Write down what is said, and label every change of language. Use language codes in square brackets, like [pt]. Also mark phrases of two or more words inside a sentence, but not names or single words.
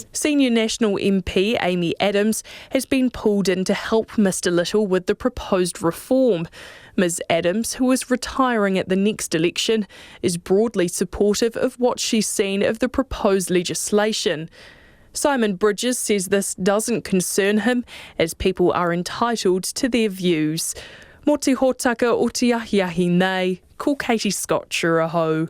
[en] Senior National MP Amy Adams has been pulled in to help Mr Little with the proposed reform. Ms Adams, who is retiring at the next election, is broadly supportive of what she's seen of the proposed legislation. Simon Bridges says this doesn't concern him, as people are entitled to their views. [mi] Mō te hōtaka o te ahiahi nei, ko Katie Scott Churaho.